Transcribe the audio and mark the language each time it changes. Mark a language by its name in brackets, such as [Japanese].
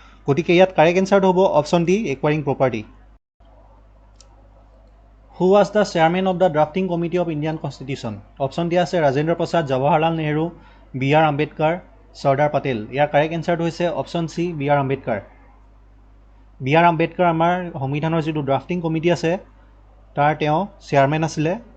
[Assamese] গতিকে ইয়াত কাৰেক্ট এনচাৰটো হ'ব option D একুৱাৰিং property. [English] Who was the chairman of the drafting committee of Indian Constitution? [Assamese] Option দিয়া আছে Rajendra Prasad, Jawaharlal Nehru, B.R. Ambedkar, Sardar Patel. ইয়াৰ correct এনচাৰটো হৈছে option C B.R. Ambedkar. B.R. Ambedkar আমাৰ সংবিধানৰ যিটো ড্ৰাফটিং কমিটি আছে তাৰ তেওঁ চেয়াৰমেন আছিলে।